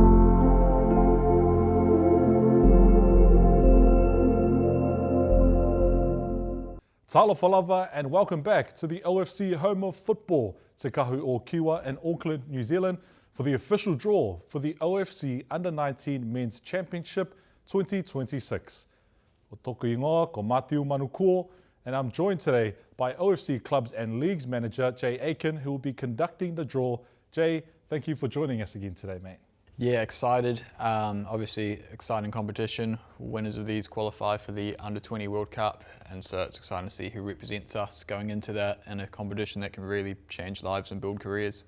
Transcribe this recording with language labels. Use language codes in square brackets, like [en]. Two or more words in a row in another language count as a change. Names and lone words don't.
[sm] Talofa lava [en] and welcome back to the OFC Home of Football Te Kahu o Kiwa in Auckland, New Zealand for the official draw for the OFC Under-19 Men's Championship 2026. [mi] Ko tōku ingoa, ko Matiu Manukuo, [en] and I'm joined today by OFC Clubs and Leagues Manager Jay Aiken, who will be conducting the draw. Jay, thank you for joining us again today, mate. Yeah, excited. Obviously, exciting competition. Winners of these qualify for the Under-20 World Cup, and so it's exciting to see who represents us going into that in a competition that can really change lives and build careers.